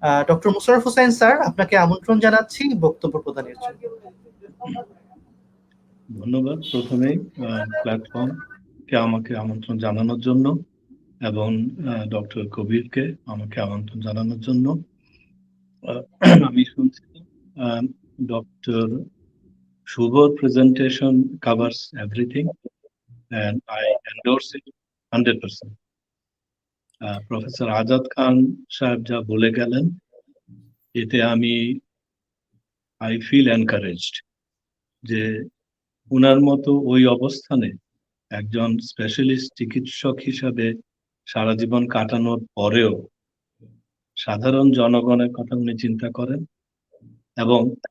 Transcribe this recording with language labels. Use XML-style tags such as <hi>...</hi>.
<bn>Doctor Musharraf Hossain sir, আপনাকে আমন্ত্রণ জানাচ্ছি বক্তব্য প্রদানের জন্য। ধন্যবাদ প্রথমেই প্ল্যাটফর্মকে আমাকে আমন্ত্রণ জানানোর জন্য, এবং ডক্টর কবিরকে আমাকে আমন্ত্রণ জানানোর জন্য। আমি শুনছি ডক্টর শুভর presentation</bn> <en>covers everything and I endorse it 100%.</en> <bn>Professor Azad খান সাহেব যা বলে গেলেন, এতে আমি</bn> <en>I feel encouraged</en> <bn>যে উনার মতো ওই অবস্থানে একজন স্পেশালিস্ট চিকিৎসক হিসাবে সারা জীবন কাটানোর পরেও সাধারণ জনগণের কথা উনি চিন্তা করেন এবং</bn>